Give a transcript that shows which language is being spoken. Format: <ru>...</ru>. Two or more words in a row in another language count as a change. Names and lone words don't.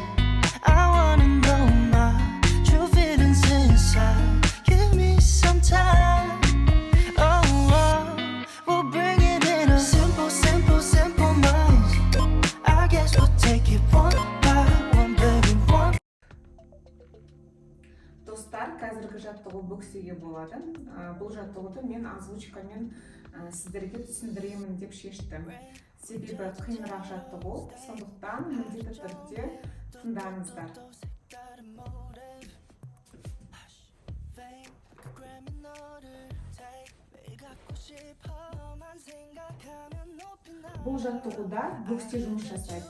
<en>I wanna know my true feelings inside. Give me some time. Oh, we'll bring it in a simple, simple, simple minds. I guess we'll take it one by one, baby, one.</en> <kk>Достар, қазіргі жаттығу бөксеге болады. Бұл жаттығуды мен озвучкамен сіздерге түсіндіремін деп шештім. Себебі қиынырақ жаттығу, сондықтан міндетті түрде тыңдаңыздар. Бұл жаттығуда бөксе жұмыс жасайды.</kk>